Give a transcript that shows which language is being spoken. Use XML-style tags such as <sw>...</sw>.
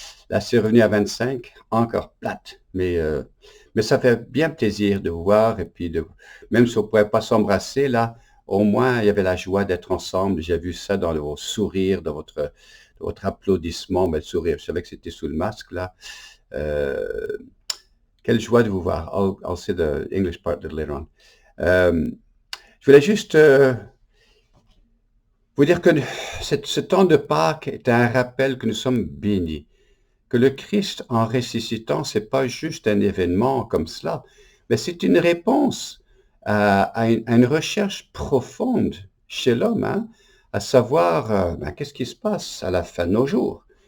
<fr>Là, c'est revenu à 25, encore plate, mais ça fait bien plaisir de vous voir et puis même si on ne pouvait pas s'embrasser là, au moins il y avait la joie d'être ensemble. J'ai vu ça dans vos sourires, dans votre applaudissement, le sourire. Je savais que c'était sous le masque là. Euh, Quelle joie de vous voir.</fr> <en>I'll say the English part later on.</en> <fr>Je voulais juste vous dire que ce temps de Pâques est un rappel que nous sommes bénis, que le Christ en ressuscitant, c'est pas juste un événement comme cela, mais c'est une réponse à une recherche profonde chez l'homme, hein, à savoir qu'est-ce qui se passe à la fin de nos jours.</fr>